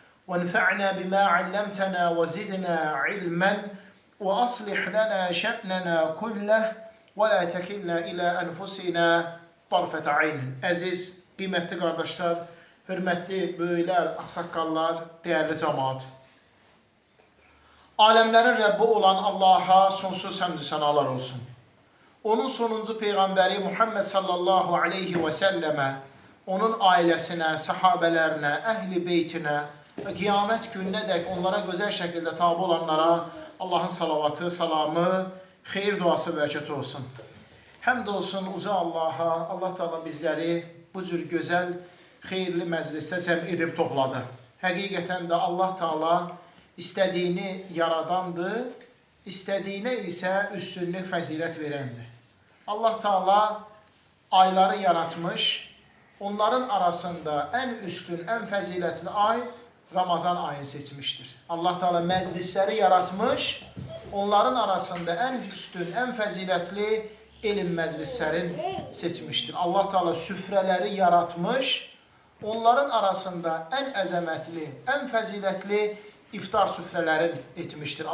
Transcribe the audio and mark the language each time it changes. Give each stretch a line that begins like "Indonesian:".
Arabic: وانفعنا بما علمتنا وزدنا علما وأصلح لنا شأننا كله ولا تكلنا إلى أنفسنا طرفة عين.
Azerbaijani: Əziz, qiymətli qardaşlar, hörmətli böyüklər, ağsaqqallar, dəyərli cəmaat. Aləmlərin Rəbbi olan Allaha sonsuz həmd sənalar olsun. Onun sonuncu Peyğəmbəri Muhammed sallallahu aleyhi və səlləmə, onun ailəsinə, səhabələrinə, əhli beytinə və qiyamət gününə dək onlara gözəl şəkildə tabi olanlara Allahın salavatı, salamı, xeyir duası, bərəkəti olsun. Həmd olsun uca Allaha, Allah Teala bizləri bu cür gözəl, xeyirli məclisdə cəm edib topladı. Həqiqətən də Allah Teala istədiyini yaradandır, istədiyinə isə üstünlük, fəzilət verəndir. Allah Teala ayları yaratmış, onların arasında ən üstün, ən fəzilətli ay Ramazan ayını seçmiştir. Allah Teala məclisləri yaratmış, onların arasında ən üstün, ən fəzilətli elm məclislərin seçmiştir. Allah Teala süfrələri yaratmış, onların arasında ən əzəmətli, ən fəzilətli iftar süfrələrin etmiştir.